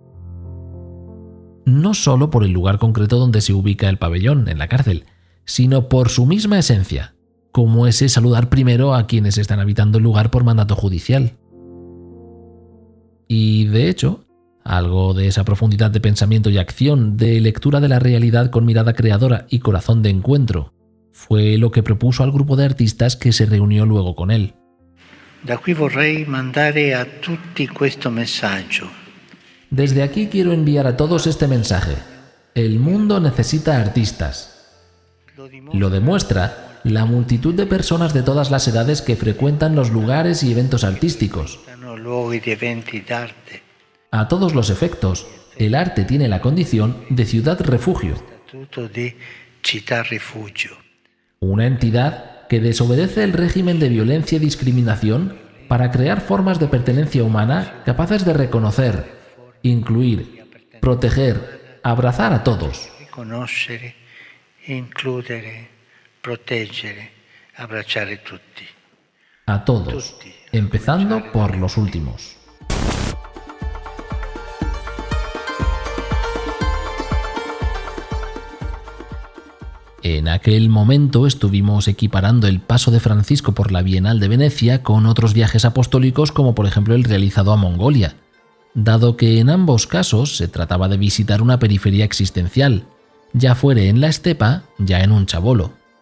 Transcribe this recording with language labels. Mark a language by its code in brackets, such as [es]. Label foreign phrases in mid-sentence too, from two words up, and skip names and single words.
[es] No solo por el lugar concreto donde se ubica el pabellón, en la cárcel, sino por su misma esencia, como ese saludar primero a quienes están habitando el lugar por mandato judicial. Y, de hecho, algo de esa profundidad de pensamiento y acción, de lectura de la realidad con mirada creadora y corazón de encuentro, fue lo que propuso al grupo de artistas que se reunió luego con él. [it] Da qui vorrei mandare a tutti questo messaggio. [es] Desde aquí quiero enviar a todos este mensaje. El mundo necesita artistas. Lo demuestra la multitud de personas de todas las edades que frecuentan los lugares y eventos artísticos. A todos los efectos, el arte tiene la condición de ciudad refugio. Una entidad que desobedece el régimen de violencia y discriminación para crear formas de pertenencia humana capaces de reconocer, incluir, proteger, abrazar a todos. [it] Riconoscere, includere, proteggere, abbracciare tutti. [es] A todos, empezando por los últimos. En aquel momento estuvimos equiparando el paso de Francisco por la Bienal de Venecia con otros viajes apostólicos como por ejemplo el realizado a Mongolia, dado que en ambos casos se trataba de visitar una periferia existencial, ya fuere en la estepa, ya en un chabolo.